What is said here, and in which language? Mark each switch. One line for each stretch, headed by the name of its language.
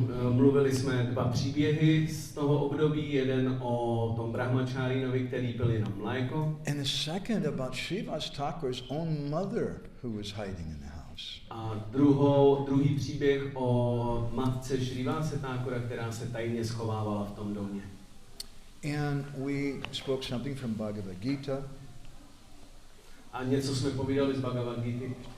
Czech: Mluvili jsme dva příběhy z toho období, jeden o tom brahmacharinovi, který pil jenom mléko.
English: And the second about Srivas Thakur's own mother who was hiding in the house.
Czech: A druhý příběh o matce Srivase Thakura, která se tajně schovávala v tom domě.
English: And we spoke something from Bhagavad Gita.
Czech: A něco jsme povídali z Bhagavad Gity.